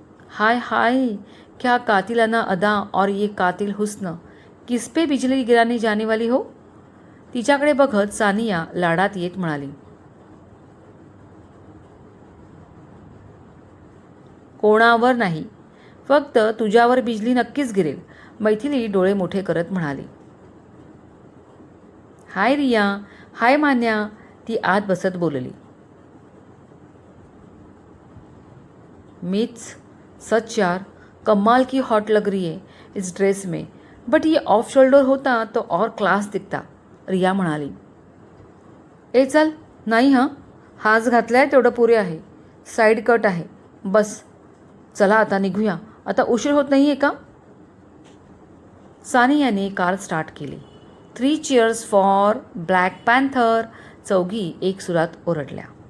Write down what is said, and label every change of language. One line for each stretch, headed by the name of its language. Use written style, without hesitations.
Hindi: हाय हाय, क्या कातिलाना अदा और ये कातिल हुस्न, किस पे बिजली गिराने जाने वाली हो?
Marathi: तिच्याकडे बघत सानिया लाडात येत म्हणाली. कोणावर नाही, फक्त तुझ्यावर बिजली नक्कीच गिरेल, मैथिली डोळे मोठे करत म्हणाली. हाय रिया, हाय मान्या, ती आत बसत बोलली,
Hindi: मीच सच यार, कमाल की हॉट लग रही है इस ड्रेस में, बट ये ऑफ शोल्डर होता तो और क्लास दिखता,
Marathi: रिया म्हणाली. ए चल, नाही हां, हाच घातलाय तेवढं पुरे आहे, साईड कट आहे, बस चला आता निघूया, आता उशीर होत नाही आहे का. सानियाने कार स्टार्ट केली.
English: 3 cheers for Black Panther,
Marathi: चौघी एक सुरात ओरडल्या.